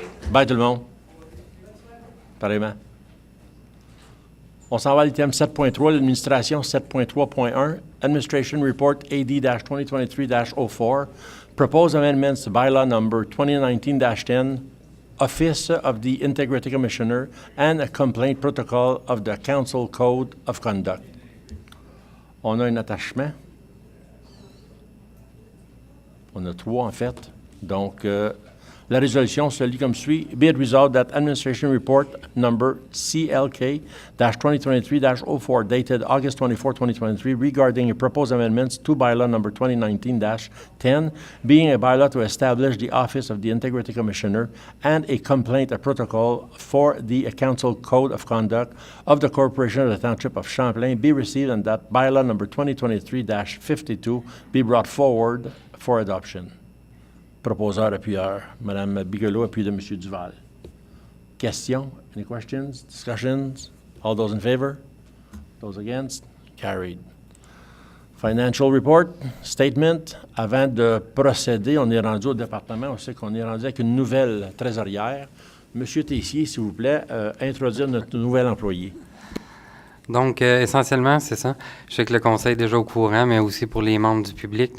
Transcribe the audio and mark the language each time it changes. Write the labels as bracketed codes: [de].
[fr] Bye tout le monde. Pareillement. On s'en va à l'item 7.3, l'administration 7.3.1, [en] Administration Report AD-2023-04, Proposed Amendments to Bylaw Number 2019-10, Office of the Integrity Commissioner, and a Complaint Protocol of the Council Code of Conduct. [fr] On a un attachement. On a trois, en fait. Donc, la résolution se lit comme suit. [en] Be it resolved that Administration Report Number CLK-2023-04 dated August 24, 2023 regarding proposed amendments to Bylaw Number 2019-10 being a bylaw to establish the Office of the Integrity Commissioner and a complaint protocol for the Council Code of Conduct of the Corporation of the Township of Champlain be received and that Bylaw Number 2023-52 be brought forward for adoption. [fr] Proposeur, appuyeur. Mme Bigelow, appui de M. Duval. Questions? [en] Any questions? Discussions? All those in favor? Those against? Carried. Financial report, statement. [fr] Avant de procéder, on est rendu au département. On sait qu'on est rendu avec une nouvelle trésorière. Monsieur Tessier, s'il vous plaît, introduire notre nouvel employé. Donc, essentiellement, c'est ça. Je sais que le conseil est déjà au courant, mais aussi pour les membres du public.